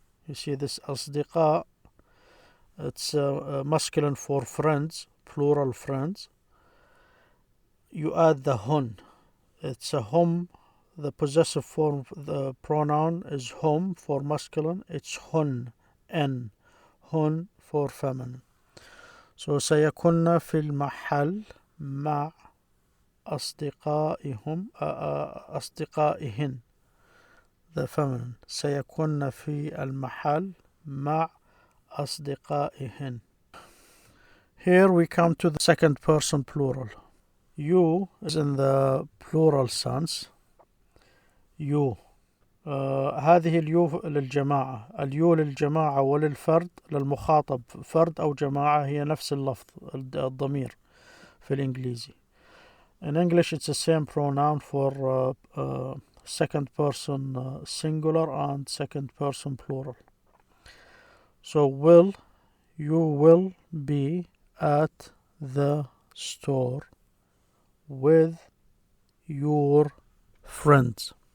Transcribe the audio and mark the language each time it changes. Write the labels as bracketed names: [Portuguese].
[English] You see this أصدقاء, it's masculine for friends, plural friends. You add the hun. It's a hum. The possessive form, the pronoun is hum for masculine. It's hun, n, hun for feminine. [Arabic] So سيكن في المحل مع أصدقائهن, [English] the feminine. [Arabic] سيكن في المحل مع أصدقائهن. [English] Here we come to the second person plural. You is in the plural sense. [Arabic] You. هذه اليو للجماعة. اليو للجماعة وللفرد للمخاطب فرد أو جماعة هي نفس اللفظ الضمير في الإنجليزي. [English] In English it's the same pronoun for second person singular and second person plural. So you will be at the store with your friends.